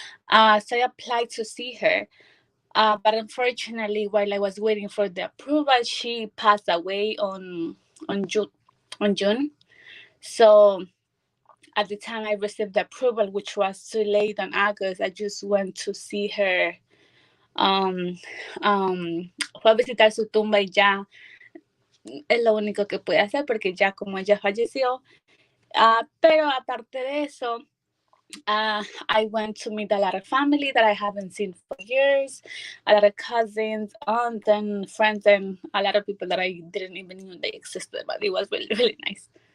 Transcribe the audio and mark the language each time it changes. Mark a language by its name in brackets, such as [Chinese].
[English] So I applied to see her. But unfortunately, while I was waiting for the approval, she passed away on June. On June. So at the time I received the approval, which was too late in August, I just went to see her. [Spanish] Um, Fue a visitar su tumba y ya es lo único que pude hacer porque ya como ella falleció. Pero aparte de eso, [English] I went to meet a lot of family that I haven't seen for years, a lot of cousins, aunts, and friends, and a lot of people that I didn't even know they existed. But it was really, really nice.